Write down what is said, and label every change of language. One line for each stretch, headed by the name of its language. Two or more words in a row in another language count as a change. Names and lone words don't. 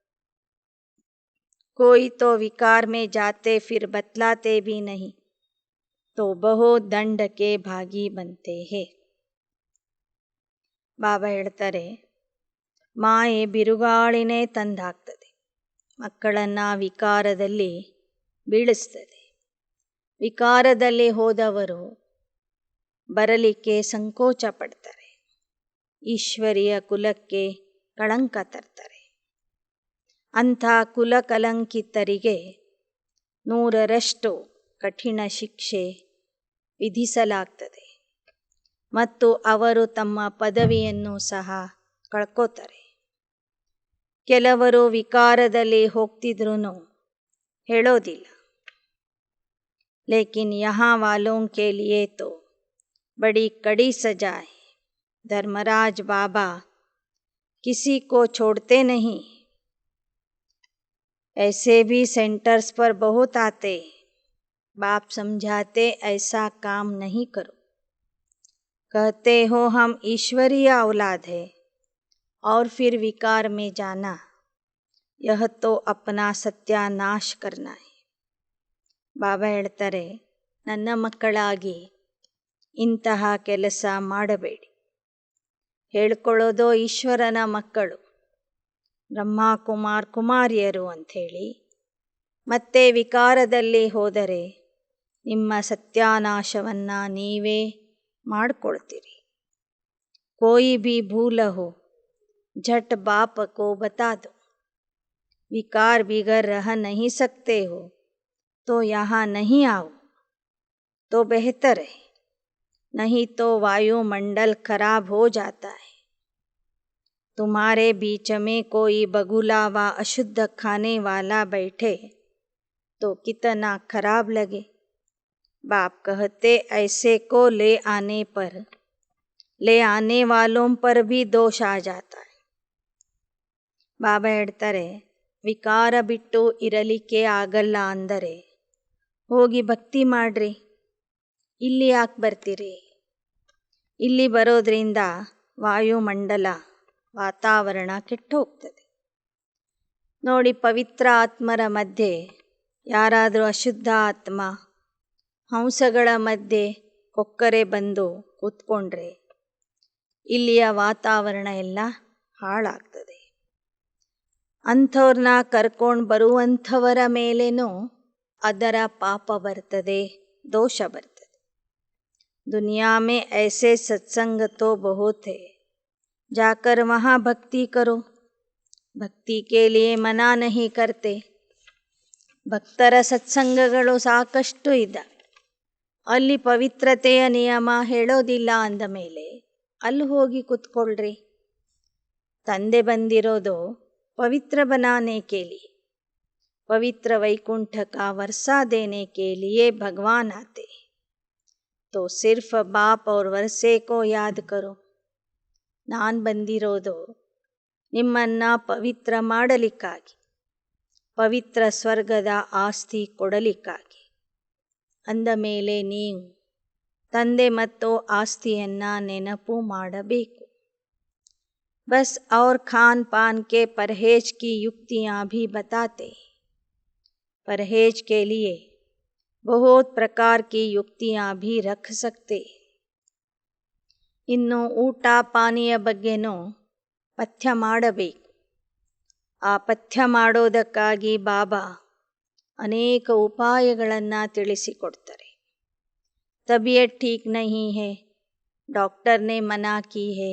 Hindi: कोई तो विकार में जाते फिर बतलाते भी नहीं तो बहुत दंड के भागी बनते हैं.
Kannada: ಬಾಬಾ ಹೇಳ್ತಾರೆ, ಮಾಯೆ ಬಿರುಗಾಳಿನೇ ತಂದಾಕ್ತದೆ, ಮಕ್ಕಳನ್ನು ವಿಕಾರದಲ್ಲಿ ಬೀಳಿಸ್ತದೆ. ವಿಕಾರದಲ್ಲಿ ಹೋದವರು ಬರಲಿಕ್ಕೆ ಸಂಕೋಚ ಪಡ್ತಾರೆ, ಈಶ್ವರಿಯ ಕುಲಕ್ಕೆ ಕಳಂಕ ತರ್ತಾರೆ. ಅಂಥ ಕುಲ ಕಲಂಕಿತರಿಗೆ 100ರಷ್ಟು ಕಠಿಣ ಶಿಕ್ಷೆ ವಿಧಿಸಲಾಗ್ತದೆ ಮತ್ತು ಅವರು ತಮ್ಮ ಪದವಿಯನ್ನು ಸಹ ಕಳ್ಕೋತಾರೆ. ಕೆಲವರು ವಿಕಾರದಲ್ಲಿ ಹೋಗ್ತಿದ್ರೂ ಹೇಳೋದಿಲ್ಲ,
Hindi: लेकिन यहाँ वालों के लिए तो बड़ी कड़ी सजा है. धर्मराज बाबा किसी को छोड़ते नहीं. ऐसे भी सेंटर्स पर बहुत आते. बाप समझाते ऐसा काम नहीं करो. कहते हो हम ईश्वरीय औलाद है और फिर विकार में जाना, यह तो अपना सत्यानाश करना है.
Kannada: ಬಾಬಾ ಹೇಳ್ತಾರೆ, ನನ್ನ ಮಕ್ಕಳಾಗಿ ಇಂತಹ ಕೆಲಸ ಮಾಡಬೇಡಿ. ಹೇಳ್ಕೊಳ್ಳೋದು ಈಶ್ವರನ ಮಕ್ಕಳು, ಬ್ರಹ್ಮ ಕುಮಾರ್ ಕುಮಾರಿಯರು ಅಂಥೇಳಿ. ಮತ್ತೆ ವಿಕಾರದಲ್ಲಿ ಹೋದರೆ ನಿಮ್ಮ ಸತ್ಯಾನಾಶವನ್ನು ನೀವೇ ಮಾಡಿಕೊಳ್ತೀರಿ.
Hindi: कोई भी भूल हो झट बाप को बता दो. विकार बिगर रह नहीं सकते हो तो यहाँ नहीं आओ तो बेहतर है, नहीं तो वायुमंडल खराब हो जाता है. तुम्हारे बीच में कोई बगुला व अशुद्ध खाने वाला बैठे तो कितना खराब लगे. बाप कहते ऐसे को ले आने वालों पर भी दोष आ जाता है.
Kannada: ಬಾಬಾ ಹೇಳ್ತಾರೆ, ವಿಕಾರ ಬಿಟ್ಟು ಇರಲಿಕ್ಕೆ ಆಗಲ್ಲ ಅಂದರೆ ಹೋಗಿ ಭಕ್ತಿ ಮಾಡ್ರಿ. ಇಲ್ಲಿ ಯಾಕೆ ಬರ್ತೀರಿ? ಇಲ್ಲಿ ಬರೋದ್ರಿಂದ ವಾಯುಮಂಡಲ ವಾತಾವರಣ ಕೆಟ್ಟು ಹೋಗ್ತದೆ. ನೋಡಿ, ಪವಿತ್ರ ಆತ್ಮರ ಮಧ್ಯೆ ಯಾರಾದರೂ ಅಶುದ್ಧ ಆತ್ಮ ಹಂಸಗಳ ಮಧ್ಯೆ ಕೊಕ್ಕರೆ ಬಂದು ಕೂತ್ಕೊಂಡ್ರೆ ಇಲ್ಲಿಯ ವಾತಾವರಣ ಎಲ್ಲ ಹಾಳಾಗ್ತದೆ. ಅಂಥವ್ರನ್ನ ಕರ್ಕೊಂಡು ಬರುವಂಥವರ ಮೇಲೇನೂ ಅದರ ಪಾಪ ಬರ್ತದೆ, ದೋಷ ಬರ್ತದೆ.
Hindi: दुनिया में ऐसे सत्संग तो बहुत है, जाकर वहाँ भक्ति करो. भक्ति के लिए मना नहीं करते.
Kannada: ಭಕ್ತರ ಸತ್ಸಂಗಗಳು ಸಾಕಷ್ಟು ಇದ್ದಾವೆ, ಅಲ್ಲಿ ಪವಿತ್ರತೆಯ ನಿಯಮ ಹೇಳೋದಿಲ್ಲ ಅಂದ ಮೇಲೆ ಅಲ್ಲಿ ಹೋಗಿ ಕೂತ್ಕೊಳ್ರಿ. ತಂದೆ ಬಂದಿರೋದು
Hindi: पवित्र बनाने के लिए, पवित्र वैकुंठ का वर्षा देने के लिए भगवान आते हैं. तो सिर्फ बाप और वर्षे को याद करो.
Kannada: ನಾನು ಬಂದಿರೋದು ನಿಮ್ಮನ್ನು ಪವಿತ್ರ ಮಾಡಲಿಕ್ಕಾಗಿ, ಪವಿತ್ರ ಸ್ವರ್ಗದ ಆಸ್ತಿ ಕೊಡಲಿಕ್ಕಾಗಿ. ಅಂದ ಮೇಲೆ ನೀವು ತಂದೆ ಮತ್ತು ಆಸ್ತಿಯನ್ನು ನೆನಪು ಮಾಡಬೇಕು.
Hindi: बस और खान पान के परहेज की युक्तियाँ भी बताते हैं. परहेज के लिए बहुत प्रकार की युक्तियाँ भी रख सकते.
Kannada: ಇನ್ನು ಊಟ ಪಾನೀಯ ಬಗ್ಗೆನೂ ಪಥ್ಯ ಮಾಡಬೇಕು. ಆ ಪಥ್ಯ ಮಾಡೋದಕ್ಕಾಗಿ ಬಾಬಾ ಅನೇಕ ಉಪಾಯಗಳನ್ನು ತಿಳಿಸಿಕೊಡ್ತಾರೆ.
Hindi: तबीयत ठीक नहीं है, डॉक्टर ने मना की है.